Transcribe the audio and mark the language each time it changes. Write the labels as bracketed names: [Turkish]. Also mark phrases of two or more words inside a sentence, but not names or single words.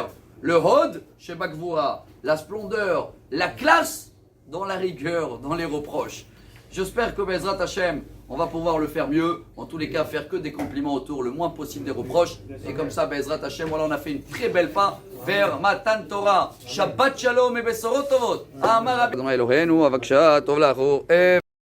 [French] Le [Hebrew] הוד שבגבורה, [French] la splendeur, la classe dans la rigueur, dans les reproches. J'espère que [Hebrew] בעזרת השם, [French] on va pouvoir le faire mieux. En tous les cas, faire que des compliments autour, le moins possible des reproches. Et comme ça, [Hebrew] בעזרת השם, [French] voilà, on a fait une très belle pas vers [Hebrew] מתן תורה. שבת שלום et בשורות טובות. אמר רבי אלוהינו, אבקשה טוב לך.